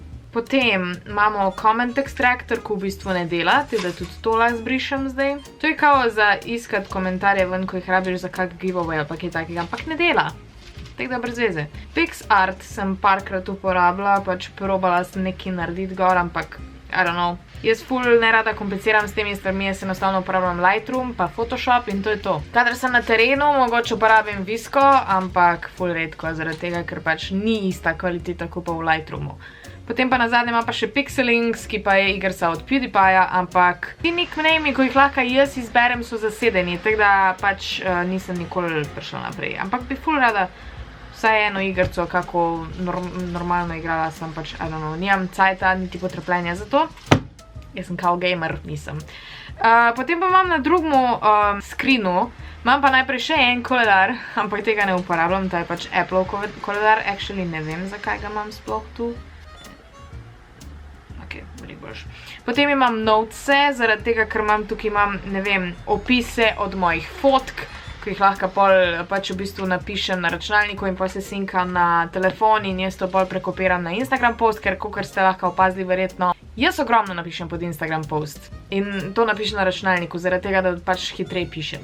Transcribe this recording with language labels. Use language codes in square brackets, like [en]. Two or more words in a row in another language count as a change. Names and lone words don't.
[sl] Potem imamo [en] comment extractor, [sl] ki v bistvu ne dela, da tudi to lahko zbrišem zdaj. To je kao za iskati komentarje ven, ko jih rabiš za kak giveaway ali pa kaj takega, ampak ne dela. Tako da brez veze. PixArt sem parkrat uporabila, pač probala sem nekaj narediti gor, ampak [en] I don't know. [sl] Jaz ful nerada kompliciram s temi stvarmi, jaz enostavno uporabljam Lightroom pa Photoshop in to je to. Kadar sem na terenu, mogoče uporabim Visco, ampak ful redko, zaradi tega, ker pač ni ista kvaliteta kot pa v Lightroomu. Potem pa nazadnje imam pa še Pixelings, ki pa je igrica od PewDiePieja, ampak ti nicknamei, ko jih lahko jaz izberem, so zasedeni, tako da pač nisem nikoli prišla naprej. Ampak bi ful rada vsaj eno igrico, kako normalno igrala sem, pač, [en] I don't know, [sl] nimam cajta, niti potrpljenja za to. Jaz sem kao gamer, nisem. Potem pa imam na drugmu screenu, imam pa najprej še en koledar, ampak tega ne uporabljam, to je pač Apple koledar, actually ne vem, zakaj ga imam sploh tu. Potem imam notese, zaradi tega, ker imam tukaj, ne vem, opise od mojih fotk, ki jih lahko pol pač v bistvu napišem na računalniku in pol se sinkam na telefon in jaz to pol prekopiram na Instagram post, ker kakor ste lahko opazili verjetno, jaz ogromno napišem pod Instagram post in to napišem na računalniku, zaradi tega, da pač hitreje pišem.